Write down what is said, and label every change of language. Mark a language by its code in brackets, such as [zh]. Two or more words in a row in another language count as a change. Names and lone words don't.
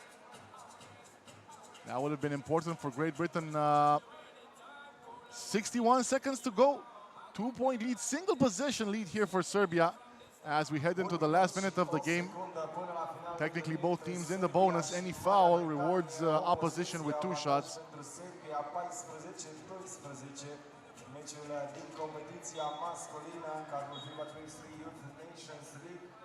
[en] That would have been important for Great Britain. 61 seconds to go. 2-point lead, single possession lead here for Serbia as we head into the last minute of the game. Technically both teams in the bonus. Any foul rewards opposition with 2 shots. [ro] Meciul din competiția masculină în cadrul FIBA 3x3 Youth Nations League.